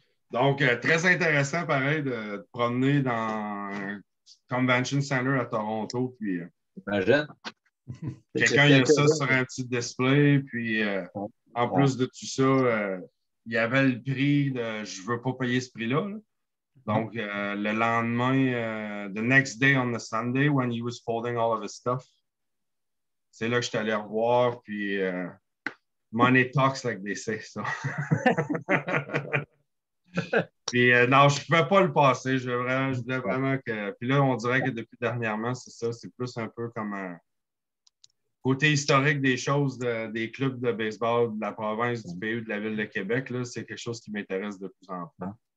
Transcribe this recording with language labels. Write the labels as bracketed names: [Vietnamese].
[French] Donc, très intéressant, pareil, de te promener dans un Convention Center à Toronto. Puis, imagine. Quelqu'un il a ça sur un petit display. Puis, en plus de tout ça, il y avait le prix de « je ne veux pas payer ce prix-là ». Donc, le lendemain, [English] the next day on the Sunday, when he was folding all of his stuff, [French] c'est là que je suis allé revoir. [English] Puis, money talks, like they say. So. [French] Puis non, je ne pouvais pas le passer. Je voulais vraiment que. Puis là, on dirait que depuis dernièrement, c'est ça. C'est plus un peu comme un côté historique des choses des clubs de baseball de la province, du pays ou de la ville de Québec. Là, c'est quelque chose qui m'intéresse de plus en plus.